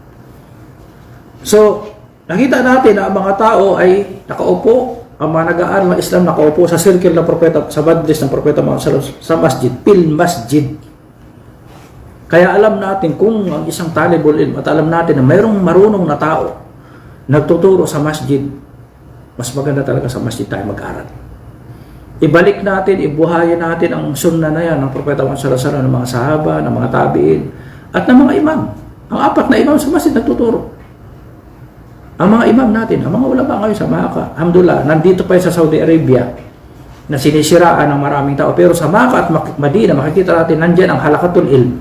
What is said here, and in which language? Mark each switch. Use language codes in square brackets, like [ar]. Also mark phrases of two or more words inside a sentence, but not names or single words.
[tl] So, nakita natin na ang mga tao ay nakaupo, ang mga nag-aaral ng Islam nakaupo sa circle ng propeta, sa majlis ng propeta sa masjid, [ar] في المسجد. [tl] Kaya alam natin kung ang isang [ar] طالب العلم [tl] at alam natin na mayroong marunong na tao nagtuturo sa masjid, mas maganda talaga sa masjid tayo mag-aral. Ibalik natin, ibuhayin natin ang sunnah na yan ng propeta Muhammad [ar] صلى الله عليه وسلم, [tl] ng mga sahaba, ng mga tabi'in, at ng mga imam. Ang 4 na imam sa masjid nagtuturo. Ang mga imam natin, ang mga ulama ngayon sa Makkah, alhamdulillah, nandito pa sa Saudi Arabia na sinisiraan ng maraming tao. Pero sa Makkah at Madina, makikita natin nandyan ang [ar] حلقة العلم.